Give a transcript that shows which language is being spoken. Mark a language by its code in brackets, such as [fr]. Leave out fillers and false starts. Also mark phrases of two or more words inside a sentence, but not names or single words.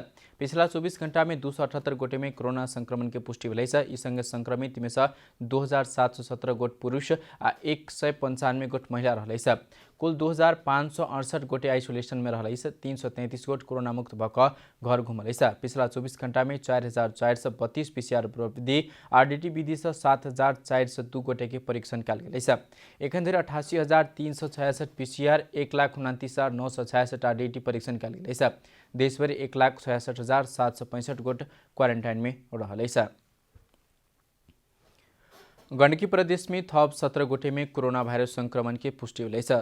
[mai] पिछला 24 घंटा में 278 गोटे में कोरोना संक्रमण के पुष्टि भेल छ। ई संगे संक्रमित में से 2717 गोट पुरुष आ 195 गोट महिला रहलै छ। कुल 2568 गोटे आइसोलेशन में रहलै छ। 333 गोट कोरोना मुक्त भऽ घर घुमलै छ। पिछला 24 घंटा में 4432 पीसीआर प्रविधि आरडीटी विधि से 7402 गोटे के परीक्षण कल गेलै छ। एखन धरि 88366 पीसीआर, 129,966 आरडीटी परीक्षण कल गेलै छ। देशभर 1,66,765 गोट क्वारेंटाइन में रहलै छ। गण्डकी प्रदेश में थप 17 गोटे में कोरोना वायरस संक्रमण की पुष्टि भेलै छ।